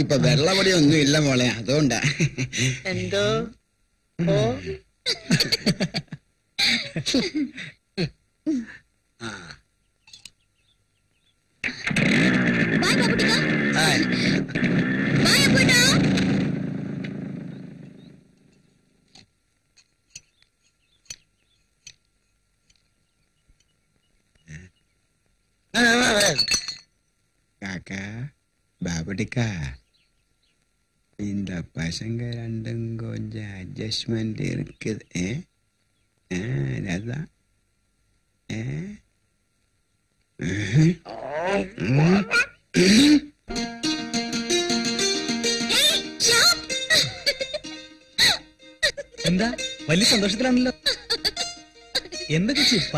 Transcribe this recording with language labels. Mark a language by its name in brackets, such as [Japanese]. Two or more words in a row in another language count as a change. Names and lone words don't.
[Malayalam] ഇപ്പൊ വെള്ളപൊടി ഒന്നും ഇല്ല മോളെ, അതുകൊണ്ടാ. എന്തോ ബൈ ബാബുട്ടിക്ക. ബൈ അപ്പൂട്ടാ. [Tamil] காக்கா பாபடிக்கா, இந்த பசங்க ரெண்டும் கொஞ்சம் அட்ஜஸ்ட்மெண்ட் இருக்குது. அதான் [Malayalam] എന്താ വലിയ സന്തോഷത്തിലാണല്ലോ? എന്താ ചേച്ചി പറ.